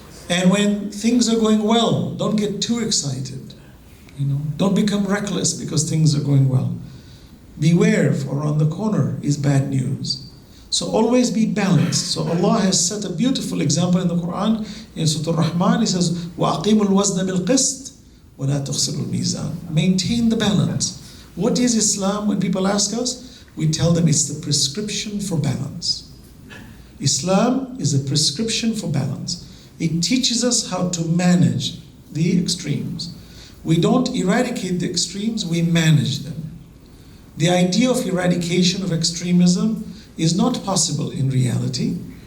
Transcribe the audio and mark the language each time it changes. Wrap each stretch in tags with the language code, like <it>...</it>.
<en>And when things are going well, don't get too excited. Don't become reckless because things are going well. Beware, for around the corner is bad news. So always be balanced. So Allah has set a beautiful example in the Quran. In Surah Al-Rahman, He says,</en> <ar>وَأَقِيمُوا الْوَزْنَ بِالْقِسْطِ وَلَا تُخْسِرُوا الْمِيزَانَ.</ar> <en>Maintain the balance. What is Islam? When people ask us, we tell them it's the prescription for balance. Islam is a prescription for balance. It teaches us how to manage the extremes. We don't eradicate the extremes, we manage them. The idea of eradication of extremism is not possible in reality.</en>